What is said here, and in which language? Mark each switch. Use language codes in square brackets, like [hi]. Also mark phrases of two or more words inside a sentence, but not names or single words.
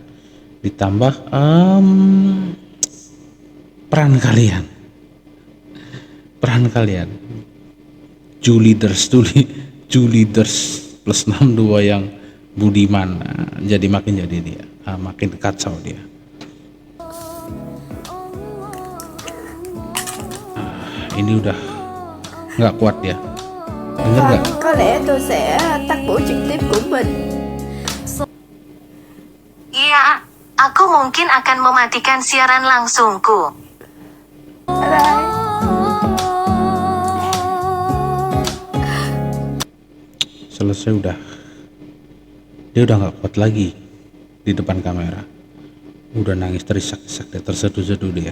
[id] Ditambah peran kalian Juliders plus 62 yang budiman, jadi makin jadi dia makin kacau dia. Ini udah nggak kuat ya, denger nggak? [vi] Có lẽ tôi sẽ tắt buổi trực tiếp của mình. [id] Iya, aku mungkin akan mematikan siaran langsungku. [en] Bye bye. [id] Selesai udah, dia udah nggak kuat lagi di depan kamera, udah nangis terisak-isak, dia terseduh-seduh dia.